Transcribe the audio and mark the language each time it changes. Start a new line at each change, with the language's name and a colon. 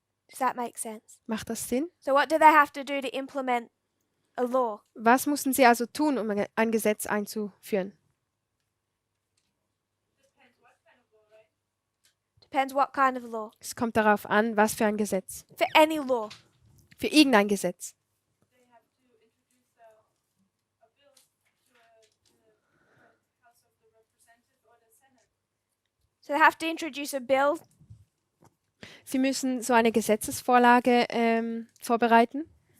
English: Does that make sense?
German: Macht das Sinn?
English: So what do they have to do to implement a law?
German: Was mussten sie also tun, um ein Gesetz einzuführen?
English: Depends what kind of law.
German: Es kommt darauf an, was für ein Gesetz.
English: For any law.
German: Für irgendein Gesetz.
English: They have to introduce a bill to the House of the Representatives or the Senate. So they have to introduce a bill
German: Sie müssen so eine Gesetzesvorlage vorbereiten,